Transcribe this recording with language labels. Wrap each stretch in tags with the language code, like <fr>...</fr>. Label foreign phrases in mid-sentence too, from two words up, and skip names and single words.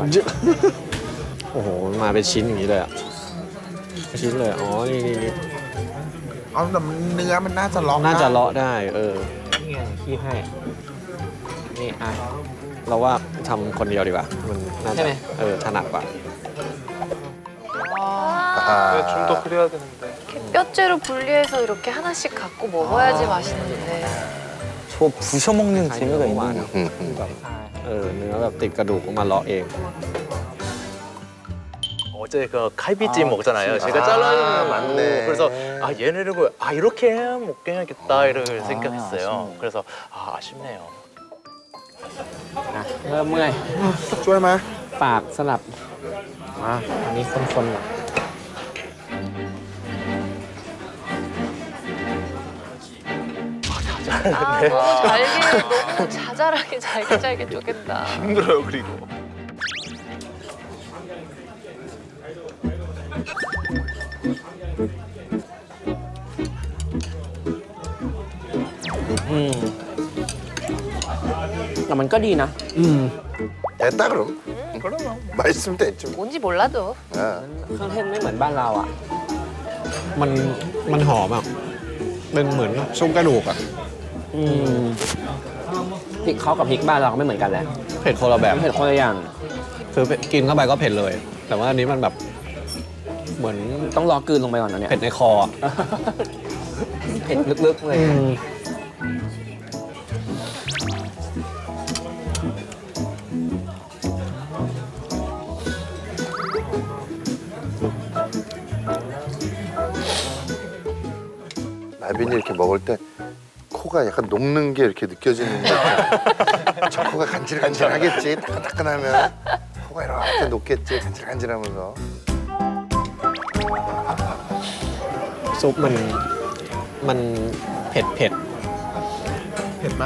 <th>โอ้โหมาเป็นชิ้นอย่างนี้เลยอ่ะชิ้นเลยอ๋อนี่ เอาแต่เนื้อมันน่าจะเลาะ น่าจะเลาะได้ นี่ไงคีบให้นี่อ่ะ เราว่าทำคนเดียวดีกว่ามันน่า ใช่ จะ ไหม ถนัดกว่า</th> <ko>좀 더 끓여야 되는데. 뼈째로 분리해서 이렇게 하나씩 갖고 먹어야지 맛있는데. 저 부셔 먹는 재미가 있는 거.</ko> <th>เนื้อแบบติดกระดูกมาเลาะเอง</th> <ko>어제 그 갈비찜 먹잖아요. 제가 잘라주는 맞네. 그래서 얘네를 이렇게 해야 먹겠다 이렇게 생각했어요. 그래서 아쉽네요.</ko> <th>เริ่มเมื่อย ช่วยไหม ปากสลับอันนี้คนๆหน่อย</th> <ko>잘게 너무 자잘하게 잘게 쪼갠다. 힘들어요, 그리고.</ko> <th>แต่มันก็ดีนะ</th> <ko>됐다 그럼. 그러면. 말씀 됐지. 뭔지 몰라도.</ko> <th>เครื่องเทศไม่เหมือนบ้านเราอ่ะ มันหอมอ่ะเป็นเหมือนซุปกระดูกอ่ะ พริกเขากับพริกบ้านเราก็ไม่เหมือนกันแหละ เผ็ดคนละแบบ เผ็ดคนละอย่าง คือกินเข้าไปก็เผ็ดเลย แต่ว่าอันนี้มันแบบเหมือน ต้องรอกลืนลงไปก่อนนะเนี่ย เผ็ดในคออะ เผ็ดลึกๆเลย</th> <ko>말빈이 이렇게 먹을 때 코가 약간 녹는 게 이렇게 느껴지는데 저 코가 간질간질하겠지. 따끈따끈하면 코가 이렇게 녹겠지. 간질간질하면서.</ko> <th>ซุปมันเผ็ด เผ็ดมาก</th>